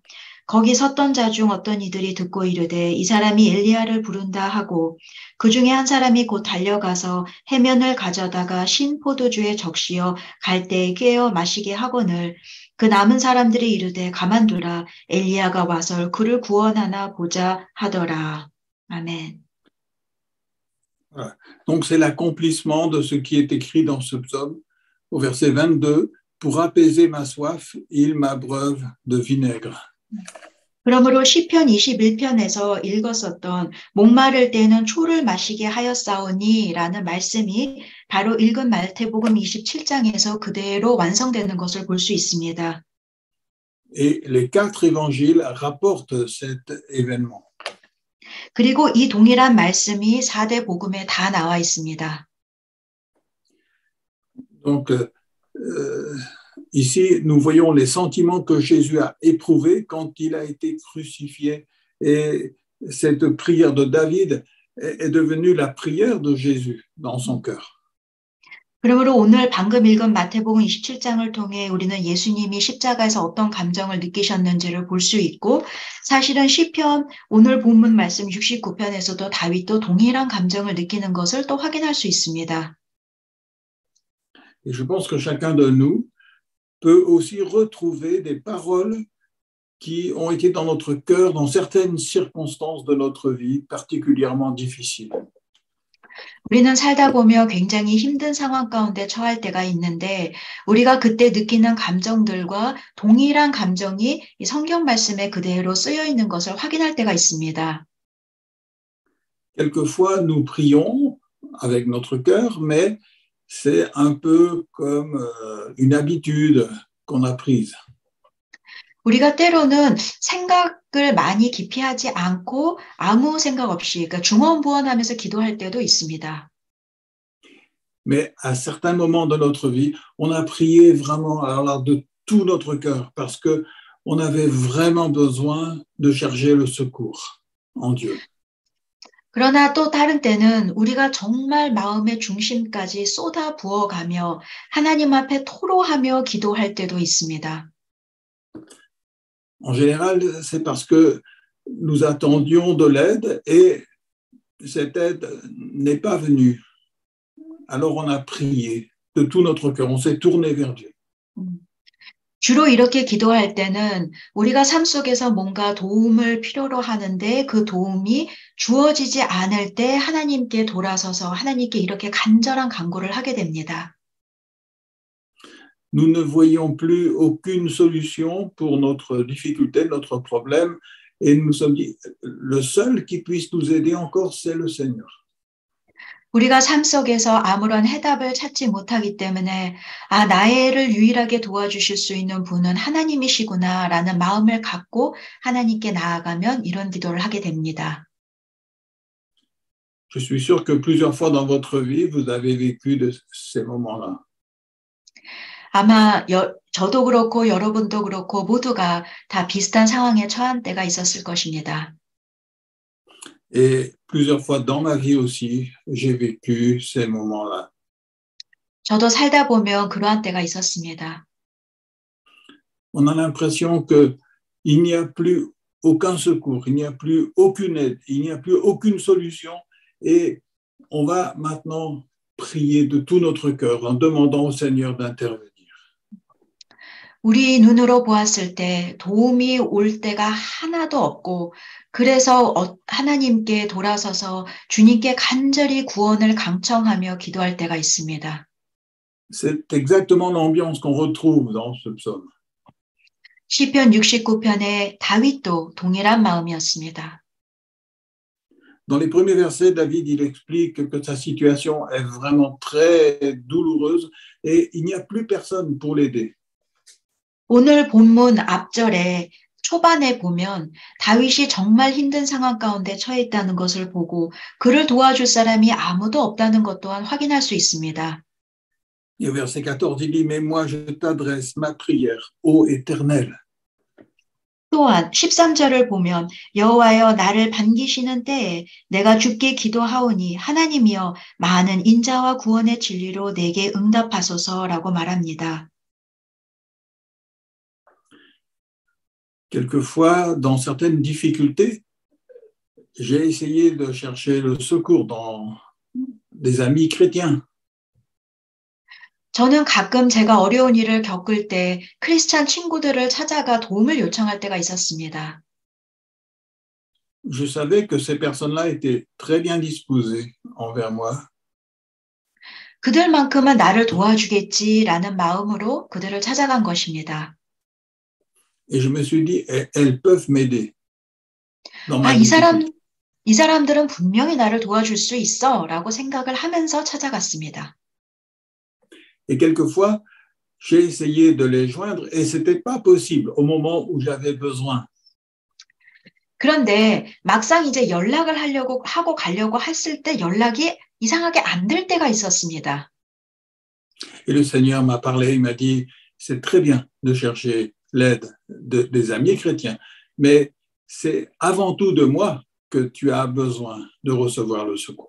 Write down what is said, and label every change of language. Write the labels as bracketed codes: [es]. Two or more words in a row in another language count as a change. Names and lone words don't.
[ko] 거기 섰던 자 중 어떤 이들이 듣고 이르되 이 사람이 엘리야를 부른다 하고 그 중에 한 사람이 곧 달려가서 해면을 가져다가 신 포도주에 적시어 갈대에 꿰어 마시게 하거늘 그 남은 사람들이 이르되 가만두라 엘리야가 와서 그를 구원하나 보자 하더라. 아멘. [fr] Voilà. Donc c'est l'accomplissement de ce qui est écrit dans ce psaume au verset 22. Pour apaiser ma soif, il m'abreuve de vinaigre. [ko] 그러므로 시편 21편에서 읽었었던 목마를 때에는 초를 마시게 하였사오니 라는 말씀이 바로 읽은 마태복음 27장에서 그대로 완성되는 것을 볼 수 있습니다. [fr] Et les 4 évangiles rapportent cet événement. [ko] 그리고 이 동일한 말씀이 4대 복음에 다 나와 있습니다. [fr] Donc, ici, nous voyons les sentiments que Jésus a éprouvés quand il a été crucifié. Et cette prière de David est devenue la prière de Jésus dans son cœur. [ko] 그러므로 오늘 방금 읽은 마태복음 27장을 통해 우리는 예수님이 십자가에서 어떤 감정을 느끼셨는지를 볼 수 있고 사실은 시편 오늘 본문 말씀 69편에서도 다윗도 동일한 감정을 느끼는 것을 또 확인할 수 있습니다. [fr] Et je pense que chacun de nous peut aussi retrouver des paroles qui ont été dans notre cœur dans certaines circonstances de notre vie particulièrement difficiles. [ko] 우리는 살다 보며 굉장히 힘든 상황 가운데 처할 때가 있는데 우리가 그때 느끼는 감정들과 동일한 감정이 이 성경 말씀에 그대로 쓰여 있는 것을 확인할 때가 있습니다. [fr] Quelquefois, nous prions avec notre cœur, mais c'est un peu comme une habitude qu'on a prise. [ko] 우리가 때로는 생각을 많이 깊이 하지 않고 아무 생각 없이 그러니까 중언부언하면서 기도할 때도 있습니다. [fr] Mais à certains moments de notre vie, on a prié vraiment alors là, de tout notre cœur parce qu'on avait vraiment besoin de chercher le secours en Dieu. [ko] 그러나 또 다른 때는 우리가 정말 마음의 중심까지 쏟아 부어가며 하나님 앞에 토로하며 기도할 때도 있습니다. [fr] En général, c'est parce que nous attendions de l'aide et cette aide n'est pas venue. Alors on a prié de tout notre cœur, on s'est tourné vers Dieu. [ko] 주로 이렇게 기도할 때는 우리가 삶 속에서 뭔가 도움을 필요로 하는데 그 도움이 주어지지 않을 때 하나님께 돌아서서 하나님께 이렇게 간절한 간구를 하게 됩니다. [fr] Nous ne voyions plus aucune solution pour notre difficulté, notre problème, et nous nous sommes dit, le seul qui puisse nous aider encore, c'est le Seigneur. [ko] 우리가 삶 속에서 아무런 해답을 찾지 못하기 때문에 나를 유일하게 도와주실 수 있는 분은 하나님이시구나라는 마음을 갖고 하나님께 나아가면 이런 기도를 하게 됩니다. [fr] Je suis sûr que plusieurs fois dans votre vie, vous avez vécu de ces moments-là. [ko] 아마 저도 그렇고 여러분도 그렇고 모두가 다 비슷한 상황에 처한 때가 있었을 것입니다. [fr] Et plusieurs fois dans ma vie aussi, j'ai vécu ces moments-là. [ko] 저도 살다 보면 그러한 때가 있었습니다. [fr] On a l'impression qu'il n'y a plus aucun secours, il n'y a plus aucune aide, il n'y a plus aucune solution et on va maintenant prier de tout notre cœur en demandant au Seigneur d'intervenir. [ko] 우리 눈으로 보았을 때 도움이 올 때가 하나도 없고 그래서 하나님께 돌아서서 주님께 간절히 구원을 강청하며 기도할 때가 있습니다. [fr] C'est exactement l'ambiance qu'on retrouve dans ce psaume. [ko] 시편 69편의 다윗도 동일한 마음이었습니다. [fr] Dans les premiers versets, David il explique que sa situation est vraiment très douloureuse et il n'y a plus personne pour l'aider. [ko] 오늘 본문 앞절에 초반에 보면 다윗이 정말 힘든 상황 가운데 처해 있다는 것을 보고 그를 도와줄 사람이 아무도 없다는 것 또한 확인할 수 있습니다. [fr] Et au verset 14, il dit, mais moi je t'adresse ma prière, ô Éternel. [ko] 또한 13절을 보면 여호와여 나를 반기시는 때에 내가 주께 기도하오니 하나님이여 많은 인자와 구원의 진리로 내게 응답하소서라고 말합니다. [fr] Quelquefois, dans certaines difficultés, j'ai essayé de chercher le secours dans des amis chrétiens. [ko] 저는 가끔 제가 어려운 일을 겪을 때 크리스찬 친구들을 찾아가 도움을 요청할 때가 있었습니다. [fr] Je savais que ces personnes-là étaient très bien disposées envers moi. [ko] 그들만큼은 나를 도와주겠지라는 마음으로 그들을 찾아간 것입니다. [fr] Et je me suis dit, elles peuvent m'aider. dans ma difficulté. [ko] 이 사람들은 분명히 나를 도와줄 수 있어라고 생각을 하면서 찾아갔습니다. [fr] Et quelquefois, j'ai essayé de les joindre et ce n'était pas possible au moment où j'avais besoin. [ko] 그런데 막상 이제 연락을 하고 가려고 했을 때 연락이 이상하게 안 될 때가 있었습니다. [fr] Et le Seigneur m'a parlé, il m'a dit, c'est très bien de chercher l'aide des amis chrétiens, mais c'est avant tout de moi que tu as besoin de recevoir le secours.